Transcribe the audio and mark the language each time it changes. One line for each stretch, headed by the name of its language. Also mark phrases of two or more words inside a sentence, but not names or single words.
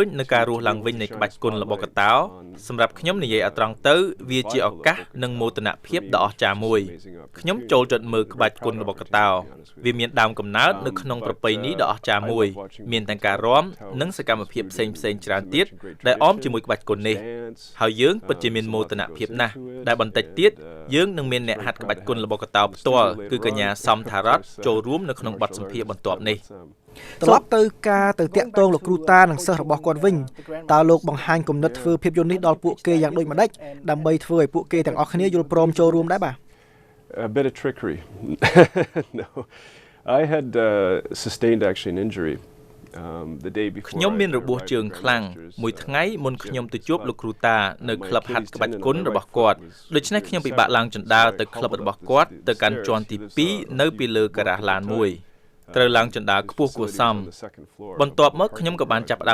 Khmer: នៅការរស់ឡើងវិញនៃក្បាច់គុណរបស់កតោសម្រាប់ខ្ញុំនិយាយឲ្យត្រង់ទៅវាជាឱកាសនិងមោទនភាពដ៏អស្ចារ្យមួយខ្ញុំចូលចិត្តមើលក្បាច់គុណរបស់កតោវាមានដើមកំណើតនៅក្នុងប្រពៃណីដ៏អស្ចារ្យមួយមានទាំងការរាំនិងសកម្មភាពផ្សេងៗច្រើនទៀតដែលអមជាមួយក្បាច់គុណនេះហើយយើងពិតជាមានមោទនភាពណាស់ដែលបន្តិចទៀតយើងនឹងមានអ្នកហាត់ក្បាច់គុណរបស់កតោផ្ទាល់គឺកញ្ញាសំថារតចូលរួមនៅក្នុងបទសម្ភាសន៍បន្ទាប់នេះ ត្រឡប់ទៅការទៅតាក់ទងលោកគ្រូតានិងសិស្សរបស់គាត់វិញតើលោកបង្ហាញគំនិតធ្វើភាពយន្តនេះដល់ពួកគេយ៉ាងដូចម្ដេចដើម្បីធ្វើឲ្យពួកគេទាំងអស់គ្នាយល់ព្រមចូលរួមដែរបាទ
English: A bit of trickery. No. I had sustained actually an injury the day before.
Khmer: ខ្ញុំមានរបួសជើងខ្លាំងមួយថ្ងៃមុនខ្ញុំទៅជួបលោកគ្រូតានៅក្លឹបហាត់ក្បាច់គុណរបស់គាត់ដូច្នេះខ្ញុំពិបាកឡើងជណ្ដើរទៅក្លឹបរបស់គាត់ទៅកាន់ជាន់ទី2នៅពីលើការ៉ាសឡានមួយត្រូវឡើងជណ្ដើរខ្ពស់គួរសមបន្ទាប់មកខ្ញុំក៏បានចាប់ផ្ដើ